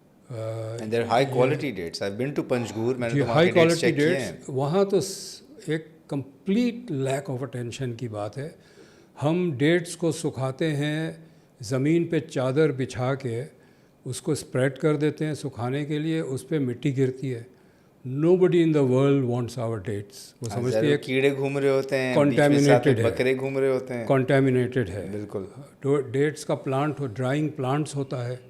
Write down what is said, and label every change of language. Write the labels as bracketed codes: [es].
[en] And their high quality dates. I have been to Panjgur, [hi] मैंने तो वहाँ [en] high [hi] के डेट्स चेक किए हैं। डेट्स, वहाँ तो एक कंप्लीट लैक ऑफ अटेंशन की बात है। हम डेट्स को सुखाते हैं, ज़मीन पे चादर बिछा के उसको स्प्रेड कर देते हैं सुखाने के लिए, उस पर मिट्टी गिरती है। [en] Nobody in the world wants our dates। [hi] वो समझती है कीड़े घूम रहे होते हैं, contaminated है, बकरे घूम रहे होते हैं, contaminated है। बिल्कुल। डेट्स का प्लांट ड्राइंग प्लांट्स होता है,